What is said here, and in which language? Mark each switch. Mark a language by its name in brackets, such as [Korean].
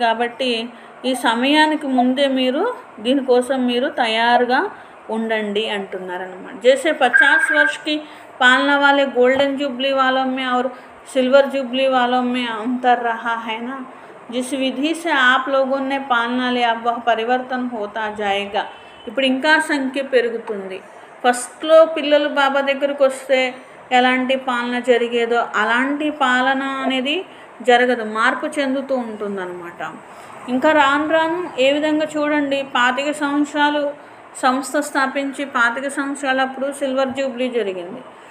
[Telugu] కాబట్టి ఈ సమయానికి ముందే మీరు దీనికోసం మీరు తయారుగా ఉండండి అంటున్నారన్నమాట. [Hindi] जैसे 50 वर्ष की पालना वाले गोल्डन जुबली वालों में और सिल्वर जुबली वालों में अंतर रहा है ना, जिस विधि से आप लोगों ने पालना लिया वह परिवर्तन होता जाएगा. [Telugu] ఇప్పుడు ఇంకా సంఖ్య పెరుగుతుంది. ఫస్ట్లో పిల్లలు బాబా దగ్గరకు వస్తే ఎలాంటి పాలన జరిగేదో అలాంటి పాలన అనేది జరగదు, మార్పు చెందుతూ ఉంటుందన్నమాట. ఇంకా రాను ఏ విధంగా చూడండి, 25 సంవత్సరాలు సంస్థ స్థాపించి 25 సంవత్సరాలప్పుడు సిల్వర్ జూబ్లీ జరిగింది.